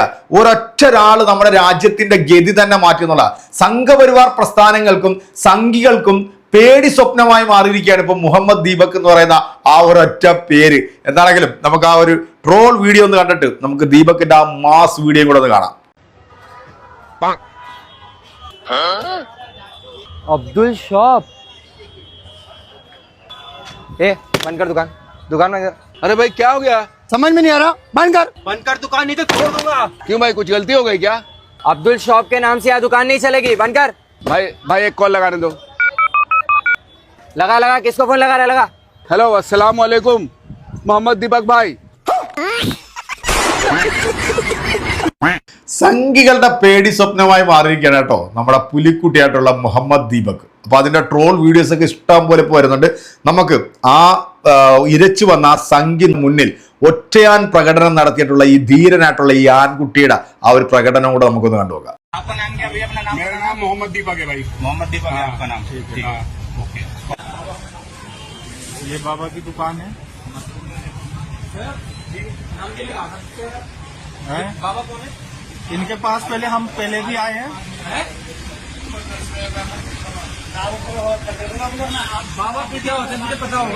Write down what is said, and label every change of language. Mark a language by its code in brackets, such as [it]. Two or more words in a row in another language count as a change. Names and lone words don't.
[ml] ഒരൊറ്റൊരാള് നമ്മുടെ രാജ്യത്തിന്റെ ഗതി തന്നെ മാറ്റുന്നുള്ള സംഘപരിവാർ പ്രസ്ഥാനങ്ങൾക്കും സംഘികൾക്കും പേടി സ്വപ്നമായി മാറിയിരിക്കുകയാണ് ഇപ്പൊ മുഹമ്മദ് ദീപക് എന്ന് പറയുന്ന ആ ഒരൊറ്റ പേര്. എന്താണെങ്കിലും നമുക്ക് ആ ഒരു [en] troll video [ml] ഒന്ന് കണ്ടിട്ട് നമുക്ക് ദീപകിന്റെ ആ [en] mass video [ml] കൂടെ ഒന്ന് കാണാം. [hi] अब्दुल शॉप, ए बंद कर दुकान में। अरे भाई क्या हो गया, समझ में नहीं आ रहा। बंद कर दुकान, नहीं तो छोड़ दूंगा। क्यों भाई, कुछ गलती हो गई क्या? अब्दुल शॉप के नाम से यहाँ दुकान नहीं चलेगी, बंद कर। भाई एक कॉल लगाने दो। लगा किसको फोन लगा रहा? लगा। हेलो, [ar] السلام عليكم [hi] मोहम्मद दीपक भाई. [ml] സംഘികളുടെ പേടി സ്വപ്നമായി മാറിയിരിക്കുകയാണ് കേട്ടോ നമ്മുടെ പുലിക്കുട്ടിയായിട്ടുള്ള മുഹമ്മദ് ദീപക്. അപ്പൊ അതിന്റെ [en] troll videos [ml] ഒക്കെ ഇഷ്ടം പോലെ വരുന്നുണ്ട്. നമുക്ക് ആ ഇരച്ചു വന്ന ആ സംഘി മുന്നിൽ ഒറ്റയാൻ പ്രകടനം നടത്തിയിട്ടുള്ള ഈ ധീരനായിട്ടുള്ള ഈ ആൺകുട്ടിയുടെ ആ ഒരു പ്രകടനം കൂടെ നമുക്കൊന്ന് കണ്ടുപോകാം. [hi] मोहम्मद दीपक है भाई. मोहम्मद दीपक है आपका नाम? ठीक है, ओके. ये बाबा की दुकान है. बाबा कौन है? इनके पास हम पहले भी आए हैं. बाबा पे क्या होता है मुझे पता होगा.